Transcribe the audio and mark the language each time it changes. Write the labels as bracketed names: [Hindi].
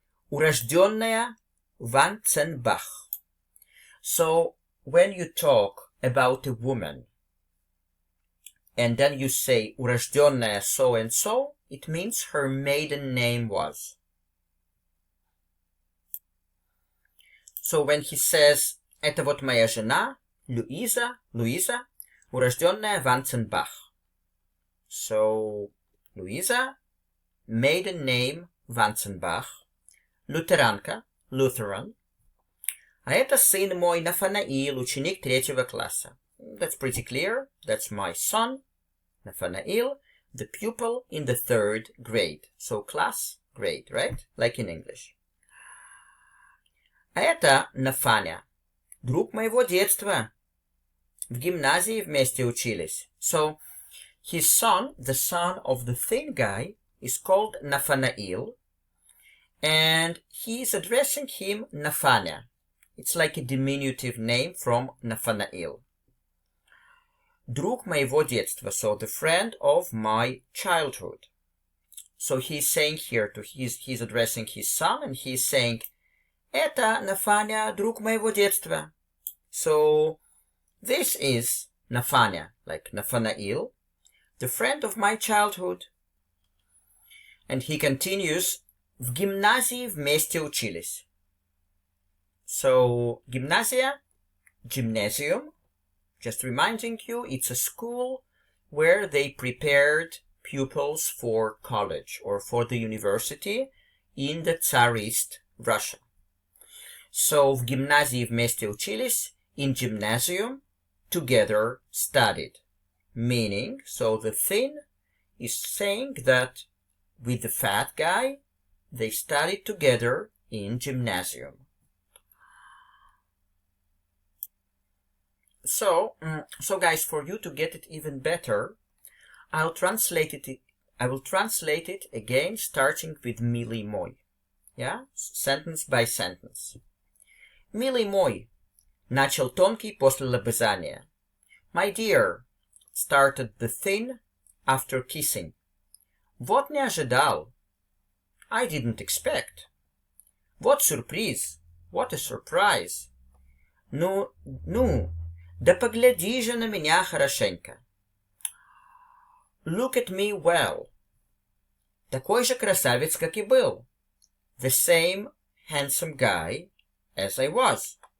[Russian] Урожденная Ванценбах. [English] So, when you talk about a woman, and then you say урожденная so and so, it means her maiden name was. So when he says [Russian] это вот моя жена, [English] Louisa, [Russian] урожденная Ванценбах. [English] So Louisa, maiden name Ванценбах, лютеранка, Lutheran. [Russian] А это сын мой Нафанаил, ученик 3 класса. [English] That's pretty clear. That's my son, Nathanael, the pupil in the 3rd grade. So class, grade, right? Like in English. [Russian] А это Нафаня, друг моего детства. В гимназии вместе учились. [English] So, his son, the son of the thin guy, is called Nathanael, and he is addressing him Nafanya. It's like a diminutive name from Nathanael. [Russian] Друг моего детства, [English] so the friend of my childhood. So he's saying here, he's addressing his son, and he's saying, [Russian] это Нафаня, друг моего детства. [English] So this is Nathania, like Nathanael, the friend of my childhood. And he continues, [Russian] в гимназии вместе учились. [English] So, gymnasia, gymnasium, just reminding you, it's a school where they prepared pupils for college or for the university in the Tsarist Russia. So, [Russian] в гимназии вместе учились, [English] in gymnasium, together studied. Meaning, so the thin is saying that with the fat guy, they studied together in gymnasium. So guys, for you to get it even better, I will translate it again, starting with [Russian] Mili moj. [English] Yeah? Sentence by sentence. [Russian] Милый мой, начал Тонкий после лобызания. [English] My dear, started the thin after kissing. [Russian] Вот не ожидал. [English] I didn't expect. [Russian] Вот сюрприз. [English] What a surprise. [Russian] Ну, да погляди же на меня хорошенько. [English] Look at me well. [Russian] Такой же красавец, как и был. [English] The same handsome guy as I was.